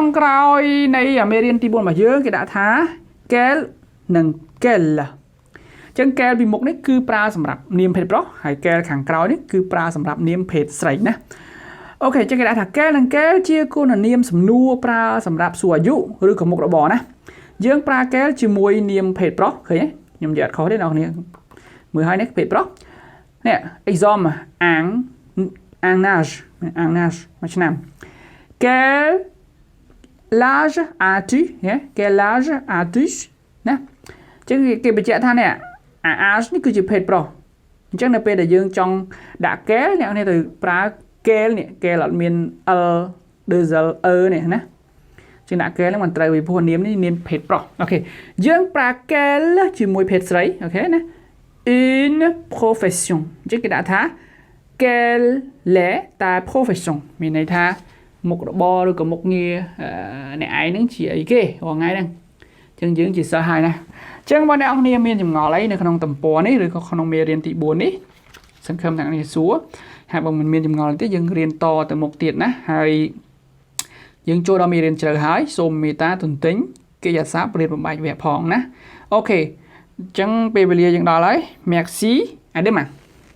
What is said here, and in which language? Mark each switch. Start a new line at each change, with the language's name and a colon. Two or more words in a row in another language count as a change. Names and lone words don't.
Khmer: ក្រោយនៃមេរៀនទី4របស់យើងគេដាក់ថា quel និង quelle ចឹង quel ពីមុខនេះគឺប្រើសម្រាប់នាមភេទប្រុសហើយ quel ខាងក្រោយនេះគឺប្រើសម្រាប់នាមភេទស្រីណាអូខេចឹងគេដាក់ថា quel និង quelle ជាគុណនាមសំណួរប្រើសម្រាប់សួរអាយុឬក៏មុខរបរណាយើងប្រើ quel ជាមួយនាមភេទប្រុសឃើញទេខ្ញុំនិយាយអត់ខុសទេអ្នកនរមើលឲ្យនេះភេទប្រុសនេះ exemple
French: un âge
Khmer: មួយឆ្នាំ
French: quel âge as-tu quel âge as-tu
Khmer: ណាចឹងគេបញ្ជាក់ថានេះâge នេះគឺជាភេទប្រុសអញ្ចឹងនៅពេលដែលយើងចង់ដាក់ quel អ្នកនេះត្រូវប្រើ quel នេះ quel អត់មាន l 2l នេះណាចឹងដាក់ quel ហ្នឹងមិនត្រូវពីព្រោះនាមនេះនាមភេទប្រុសអូខេយើងប្រើ quel ជាមួយភេទស្រីអូខេណា
French: une profession
Khmer: អញ្ចឹងគេដាក់ ថា
French: quelle est ta profession
Khmer: មានន័យថាមុខរបរឬក៏មុខងារអ្នកឯងហ្នឹងជាអីគេរាល់ថ្ងៃហ្នឹងអញ្ចឹងយើងជាសិស្សហើយណាអញ្ចឹងបើអ្នកនរគ្នាមានចម្ងល់អីនៅក្នុងទំព័រនេះឬក៏ក្នុងមេរៀនទី4នេះសង្ឃឹមអ្នកនរគ្នាសួរហើយបើមិនមានចម្ងល់ទេយើងរៀនតទៅមុខទៀតណាហើយយើងចូលដល់មេរៀនជ្រៅហើយសូមមេត្តាទន្ទិញកិរិយាសព្ទរៀនបំបែកវគ្គផងណាអូខេអញ្ចឹងពេលវេលាយើងដល់ហើយ
French: Merci à demain